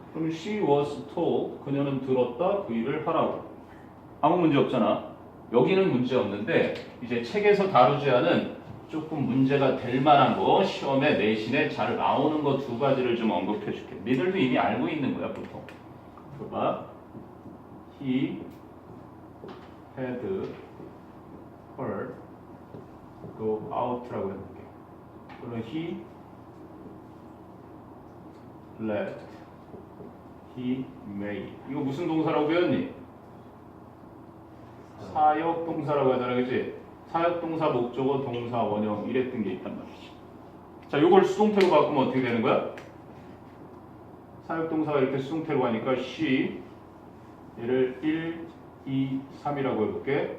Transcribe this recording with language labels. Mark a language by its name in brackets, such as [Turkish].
[Korean] 그럼 [English] she was told [Korean] 그녀는 들었다. 그 일을 하라고. 아무 문제 없잖아. 여기는 문제 없는데 이제 책에서 다루지 않은 조금 문제가 될 만한 거 시험에 내신에 잘 나오는 거 두 가지를 좀 언급해 줄게. 니들도 이미 알고 있는 거야 보통. 봐봐. [English] He had her go out라고 [Korean] 해볼게. 그럼 [English] he left, he made. [Korean] 이거 무슨 동사라고 배웠니? 사역 동사라고 하잖아, 그치? 사역 동사, 목적어, 동사, 원형 이랬던 게 있단 말이지. 자, 이걸 수동태로 바꾸면 어떻게 되는 거야? 사역 동사가 이렇게 수동태로 가니까 she 얘를 1, 2, 3이라고 해볼게.